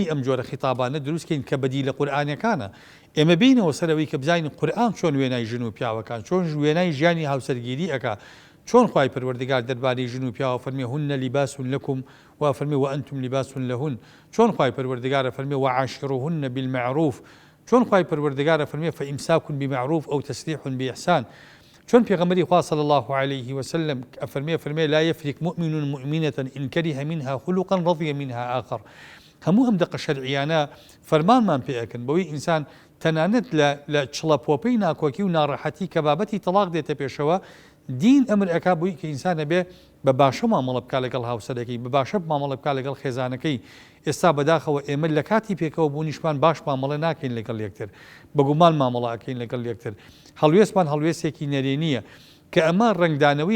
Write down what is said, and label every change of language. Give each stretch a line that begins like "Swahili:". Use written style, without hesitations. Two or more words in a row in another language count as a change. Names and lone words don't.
Central Kurdish: ئەم جۆرە خیتابانە دروستکەین کە بەدی لە قورئانەکانە ئێمە بینەوە سەرەوەی کە بزانین قورئان چۆن وێنای ژن و پیاوەکان چۆن وێنای ژیانی هاوسەرگیری ئەکا چۆن خوای پەروەردگار دەربارەی ژن و پیاوە فەرمێ
Arabic: هن لیباس
Central Kurdish: لەکم و فەرمێ
Arabic: وأنتم لیباس لهن
Central Kurdish: چۆن خوای پەروەردگارە فەرمێ
Arabic: وعاشروهن بالمعروف
Central Kurdish: چۆن خوای پەروەردگارە فەرمێ
Arabic: فإمساك بمعروف أو تسريح بإحسان
Central Kurdish: چۆن پێغەمبەری خوا صلی
Arabic: الله عليه وسلم فەرمێ لا يفرق مؤمن مؤمنة إن كره منها خلقا رضي منها آخر
Central Kurdish: هەموو ئەم دقە شەرعیانە فەرمانمان پێ ئەکەن بەوەی ئینسان تەنانەت لە چڵەپۆپەی ناکۆکی و ناڕەحەتی کە بابەتی تەلاق دێتە پێشەوە دین ئەمر ئەکا بووی کە ئینسانە بێ بە باشە مامەڵە بکا لەگەڵ هاوسەرەکەی بە باشە مامەڵە بکا لەگەڵ خێزانەکەی ئێستا بەداخەوە ئێمە لە کاتی پێکەوە بوونیشمان باش مامەڵە ناکەین لەگەڵ یەکتر بەگومان مامەڵە ئەکەین لەگەڵ یەکتر هەڵوێستمان هەڵوێستێکی نەرێنیە کە ئەمە ڕنگدانەوەی